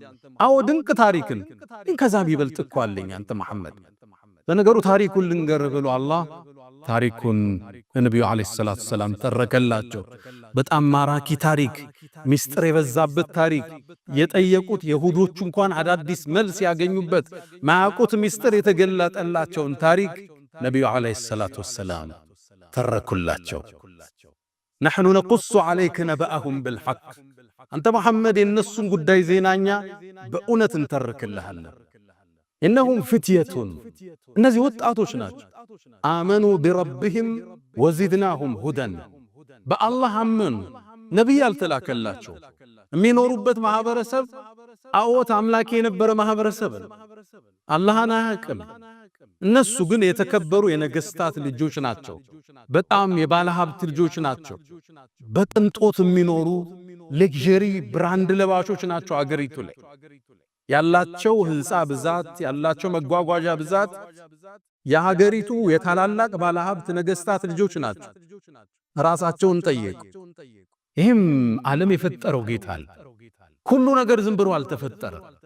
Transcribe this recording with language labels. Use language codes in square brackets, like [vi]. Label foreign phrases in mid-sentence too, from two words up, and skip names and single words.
[am] አዎ ድንቅ ታሪክን ከዛ ቢበልጥ እኮ አለኝ አንተ መሐመድ። ለነገሩ ታሪኩን ልንገር ብሎ አላህ ታሪኩን ነብዩ [ar] عليه الصلاة والسلام [am] ተረከላቸው። በጣም ማራኪ ታሪክ፣ ሚስጥር የበዛበት ታሪክ፣ የጠየቁት ይሁዶቹ እንኳን አዳዲስ መልስ ያገኙበት ማያውቁት ሚስጥር የተገለጠላቸውን ታሪክ ነብዩ [ar] عليه الصلاة والسلام [am] ተረኩላቸው። [ar] نحن نقص عليك نبأهم بالحق [am] አንተ መሐመድ የነሱን ጉዳይ ዜናኛ በእውነት እንተርክልሃለን። [ar] إنهم فتية [am] እነዚህ ወጣቶች ናቸው። [ar] آمنوا بربهم وزدناهم هدى [am] በአላህ አመኑ። ነቢይ አልተላከላቸው። የሚኖሩበት ማህበረሰብ አዎት አምላክ የነበረ ማህበረሰብ አላህን አያውቅም። እነሱ ግን የተከበሩ የነገስታት ልጆች ናቸው። በጣም የባለ ሀብት ልጆች ናቸው። በቅንጦት የሚኖሩ [en] luxury brand [am] ለባሾች ናቸው። አገሪቱ ላይ ያላቸው ህንፃ ብዛት፣ ያላቸው መጓጓዣ ብዛት የሀገሪቱ የታላላቅ ባለ ሀብት ነገስታት ልጆች ናቸው። ራሳቸውን ጠየቁ። ይህም ዓለም የፈጠረው ጌታ ሁሉ ነገር ዝም ብሎ አልተፈጠረም።